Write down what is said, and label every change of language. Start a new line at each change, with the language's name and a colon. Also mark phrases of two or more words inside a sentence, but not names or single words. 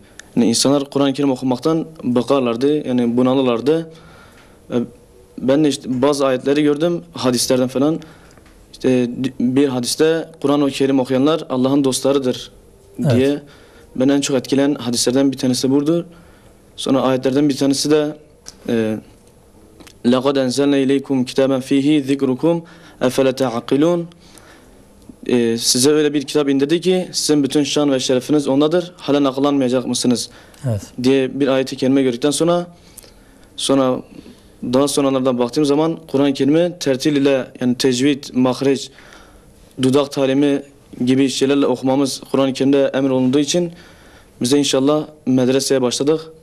Turkish: Yani insanlar Kur'an-ı Kerim okumaktan bakarlardı, yani bunalırlardı. Ben de işte bazı ayetleri gördüm hadislerden falan. İşte bir hadiste Kur'an-ı Kerim okuyanlar Allah'ın dostlarıdır diye. Evet. Ben en çok etkileyen hadislerden bir tanesi budur. Sonra ayetlerden bir tanesi de
Arabic: لَقَدْ اَنْزَلْنَا اِلَيْكُمْ كِتَابًا ف۪يهِ ذِكْرُكُمْ اَفَلَ تَعَقِلُونَ
Turkish: Size öyle bir kitap indirdi ki sizin bütün şan ve şerefiniz ondadır. Halen akıllanmayacak mısınız? Evet. Diye bir ayeti kerime gördükten sonra daha sonralardan baktığım zaman Kur'an-ı Kerim'i tertil ile, yani tecvid, mahreç, dudak talimi gibi şeylerle okumamız Kur'an-ı Kerim'de emrolunduğu için bize inşallah medreseye başladık.